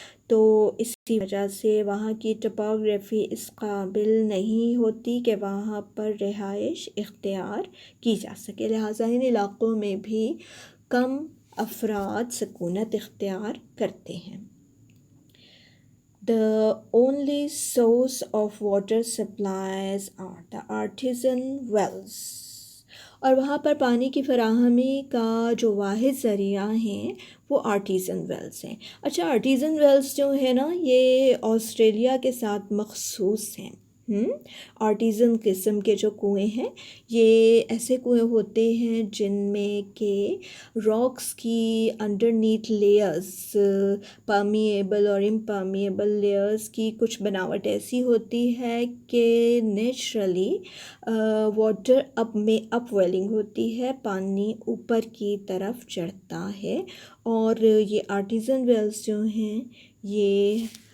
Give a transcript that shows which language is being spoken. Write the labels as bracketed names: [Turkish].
[Urdu] تو اسی وجہ سے وہاں کی ٹپوگرافی اس قابل نہیں ہوتی کہ وہاں پر رہائش اختیار کی جا سکے. لہٰذا ان علاقوں میں بھی کم افراد سکونت اختیار کرتے ہیں. [English] The only source of water supplies are the artisan wells. [Urdu] اور وہاں پر پانی کی فراہمی کا جو واحد ذریعہ ہیں وہ آرٹیزن ویلز ہیں. اچھا، آرٹیزن ویلز جو ہے نا یہ آسٹریلیا کے ساتھ مخصوص ہیں. آرٹیزن قسم کے جو کنویں ہیں یہ ایسے کنویں ہوتے ہیں جن میں کہ راکس کی انڈر نیتھ لیئرز، پرمیبل اور امپرمیبل لیئرز کی کچھ بناوٹ ایسی ہوتی ہے کہ نیچرلی واٹر اپ ویلنگ ہوتی ہے، پانی اوپر کی طرف چڑھتا ہے، اور یہ آرٹیزن ویلز جو ہیں یہ